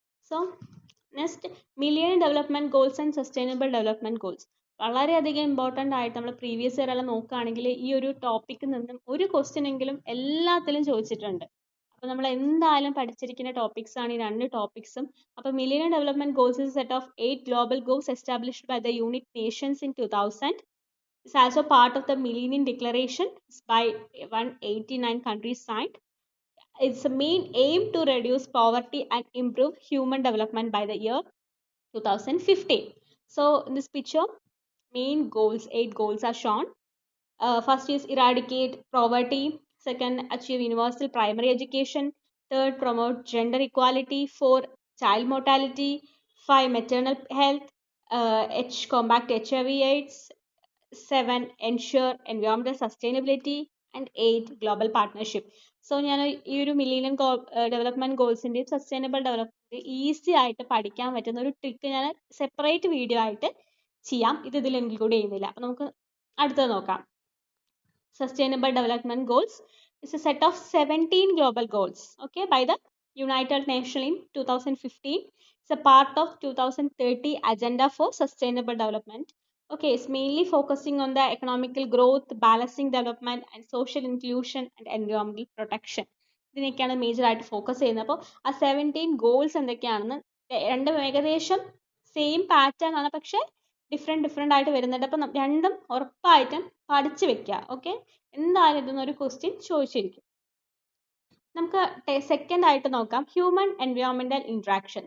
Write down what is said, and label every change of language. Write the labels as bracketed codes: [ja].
[en] So next, millennium development goals and sustainable development goals. [ml] വളരെയധികം important ആയിട്ട് നമ്മൾ previous year എല്ലാം നോക്കുകയാണെങ്കിൽ ഈ ഒരു ടോപ്പിക്കിൽ നിന്നും ഒരു ക്വസ്റ്റ്യൻ എങ്കിലും എല്ലാത്തിലും ചോദിച്ചിട്ടുണ്ട്. അപ്പോൾ നമ്മൾ എന്തായാലും പഠിച്ചിരിക്കുന്ന ടോപ്പിക്സ് ആണ് ഈ രണ്ട് ടോപ്പിക്സും. [en] അപ്പോൾ millennium development goals is set of 8 global goals established by the United Nations in 2000. It's also part of the Millennium Declaration by 189 countries signed. Its main aim to reduce poverty and improve human development by the year 2015. So in this picture, main goals, 8 goals are shown. First is eradicate poverty. Second, achieve universal primary education. Third, promote gender equality. 4, child mortality. 5, maternal health. Combat HIV/AIDS. 7, ensure environmental sustainability. And 8, global partnership. [ml] So ഞാൻ ഈ ഒരു millennium development ഗോൾസിൻ്റെയും sustainable development easy ആയിട്ട് പഠിക്കാൻ പറ്റുന്ന ഒരു trick ഞാൻ separate video ആയിട്ട് ചെയ്യാം. ഇതിൽ ഇൻക്ലൂഡ് ചെയ്യുന്നില്ല. അപ്പോൾ നമുക്ക് അടുത്തത് നോക്കാം. [en] Sustainable Development Goals is a set of 17 global goals, okay, by the United Nations in 2015. It's a part of 2030 Agenda for Sustainable Development. Okay, it's mainly focusing on the economical growth, balancing development, and social inclusion and environmental protection. [ml] ഇതിനൊക്കെയാണ് major ആയിട്ട് focus ചെയ്യുന്നത്. അപ്പോൾ ആ 17 goals എന്തൊക്കെയാണെന്ന് രണ്ടും ഏകദേശം same pattern ആണ്, പക്ഷേ different ആയിട്ട് വരുന്നുണ്ട്. അപ്പം രണ്ടും ഉറപ്പായിട്ടും പഠിച്ചു വെക്കുക. ഓക്കെ, എന്തായാലും ഇതൊന്നൊരു ക്വസ്റ്റ്യൻ ചോദിച്ചിരിക്കും. നമുക്ക് സെക്കൻഡ് ആയിട്ട് നോക്കാം, ഹ്യൂമൻ എൻവയോൺമെന്റൽ ഇൻട്രാക്ഷൻ.